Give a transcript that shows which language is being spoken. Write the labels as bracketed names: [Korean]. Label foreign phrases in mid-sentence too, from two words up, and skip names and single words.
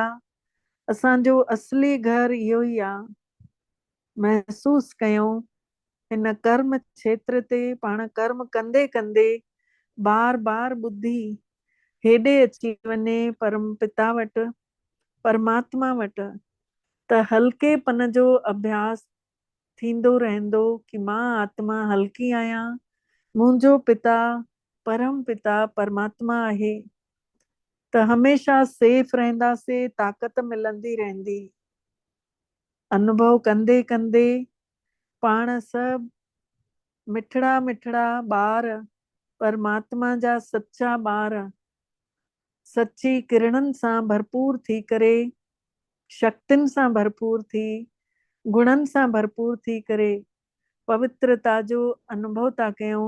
[Sindhi] असांजो असली घर इहो ई आहे। महसूस कयूं हिन कर्म क्षेत्र ते पाण कर्म कंदे कंदे बार बार बुद्धि हेॾे अची वञे परम पिता वटि, परमात्मा वटि, त हल्केपन जो अभ्यास थींदो रहंदो कि मां आत्मा हल्की आहियां, मुंहिंजो पिता परम पिता परमात्मा आहे, त हमेशा सेफ रहंदासीं, ताक़त मिलंदी रहंदी। अनुभव कंदे कंदे पाण सभु मिठड़ा मिठड़ा ॿार, परमात्मा जा सच्चा ॿार, सच्ची किरणनि सां भरपूर थी करे, शक्तियुनि सां भरपूर थी, गुणनि सां भरपूर थी करे पवित्रता जो अनुभव था कयूं।